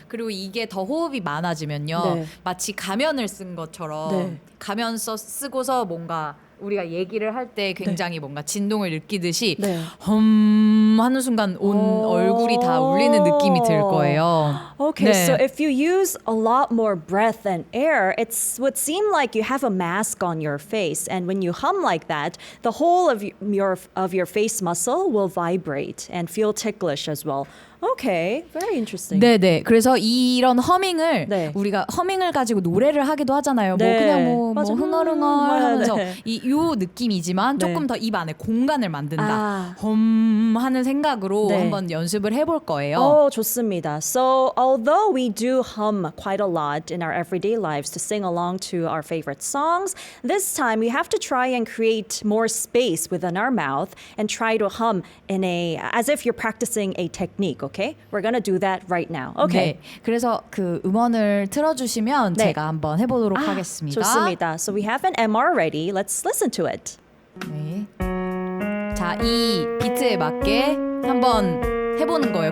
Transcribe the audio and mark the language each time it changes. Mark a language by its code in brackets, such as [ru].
[ko] 그리고 이게 더 호흡이 많아지면요. 네. 마치 가면을 쓴 것처럼 네. 가면 쓰고서 뭔가 우리가 얘기를 할 때 굉장히 뭔가 진동을 느끼듯이 네. 하는 순간 온 얼굴이 다 울리는 느낌이 들 거예요. [en] Okay, [ko] 네. [en] so if you use a lot more breath and air, it would seem like you have a mask on your face, and when you hum like that, the whole of your face muscle will vibrate and feel ticklish as well. Okay, very interesting. [ko] 네네. 그래서 이런 허밍을 네. 우리가 허밍을 가지고 노래를 하기도 하잖아요. 네. 뭐 그냥 뭐 맞아. 흥얼흥얼 하면서 네. 요 느낌이지만 네. 조금 더 입 안에 공간을 만든다. 아. 하는 생각으로 네. 한번 연습을 해볼 거예요. 좋습니다. [en] So, although we do hum quite a lot in our everyday lives to sing along to our favorite songs, this time we have to try and create more space within our mouth and try to hum as if you're practicing a technique, okay? We're gonna do that right now. Okay. [ko] 네. 그래서 그 음원을 틀어주시면 네. 제가 한번 해보도록 하겠습니다. 좋습니다. [en] So we have an MR ready. Let's listen to it. [ko] 네. 자, 이 비트에 맞게 한번 해보는 거예요.